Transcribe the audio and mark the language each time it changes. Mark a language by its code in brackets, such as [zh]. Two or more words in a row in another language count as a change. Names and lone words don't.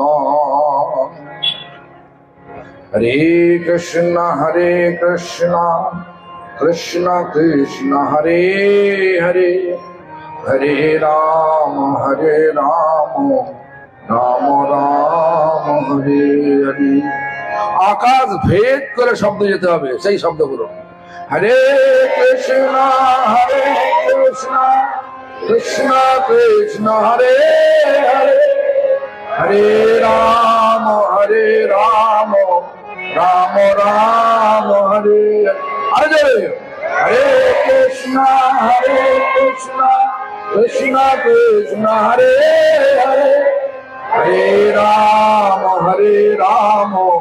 [sa] हरे कृष्ण कृष्ण कृष्ण हरे हरे हरे राम राम राम हरे हरे [bn] আকাশ ভেদ করে শব্দ যেতে হবে সেই শব্দগুলো [sa] হরে কৃষ্ণ কৃষ্ণ কৃষ্ণ হরে হরে হরে রাম রাম রাম হরে হরে হরে কৃষ্ণ কৃষ্ণ কৃষ্ণ হরে হরে হরে রাম রাম